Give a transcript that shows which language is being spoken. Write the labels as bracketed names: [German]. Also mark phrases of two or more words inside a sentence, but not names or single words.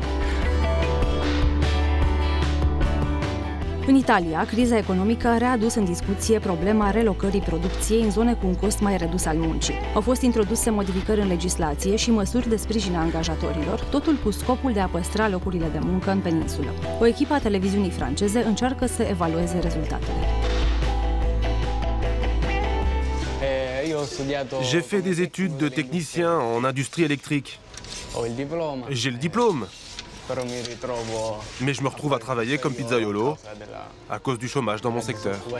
[Romanian] În Italia, criza economică a readus în discuție problema relocării producției în zone cu un cost mai redus al muncii. Au fost introduse modificări în legislație și măsuri de sprijin a angajatorilor, totul cu scopul de a păstra locurile de muncă în peninsulă. O echipă a televiziunii franceze încearcă să evalueze rezultatele. [French] J'ai fait des études de technicien en industrie électrique. J'ai le diplôme. Mais je me retrouve à travailler comme pizzaiolo à cause du chômage dans mon secteur.